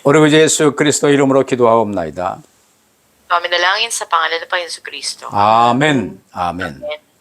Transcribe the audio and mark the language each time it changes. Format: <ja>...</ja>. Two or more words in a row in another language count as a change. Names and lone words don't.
<ko>우리 구주 예수 그리스도 이름으로 기도하옵나이다.</ko> <tl>Kami nalangin sa pangalan ng Panginoon Kristo.</tl> <ko>아멘. 아멘.</ko> <tl>Amen.</tl>